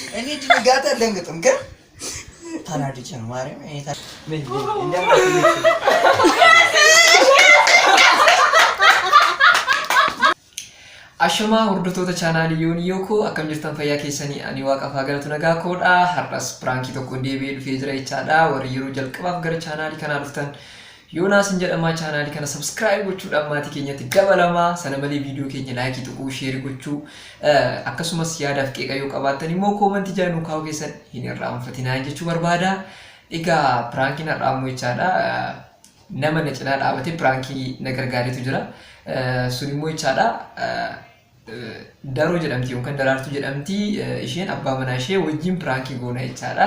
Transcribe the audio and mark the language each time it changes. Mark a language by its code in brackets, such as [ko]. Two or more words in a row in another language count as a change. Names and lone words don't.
[am] እኔ ድንጋጤ አልደንግጥም ግን ታናድጄ ነው ማርያም እኔ ምን [om] Ashama hordoftoota chaanaalii Yooniyoo akkam jirtan fayyaa keessanii ani waaqaaf haa galatu nagaa koodha har'as pirankii tokko deebi'ee dhufee jira jechaadha warri yeroo jalqabaaf gara chaanaalii kanaa dhuftan Yoonaas jedhama chaanaalii kana subscribe gochuudhaan maatii keenyatti dabalamaa sana malee viidiyoo keenya laayikii tuquu sheer gochuu akkasumas yaadaaf qeeqa yoo qabaattan immoo koomentii jala nuu kaa'uu keessan hin irraanfatinaa jechuu barbaada egaa pirankiin har'aa immoo jechaadha nama na cinaa dhaabatee pirankii na gargaaretu jira sun immoo jechaadha Daro jedhamti yookaan daraartuu jedhamti isheen abbaa manaa ishee wajjin pirankii goona jechaadha.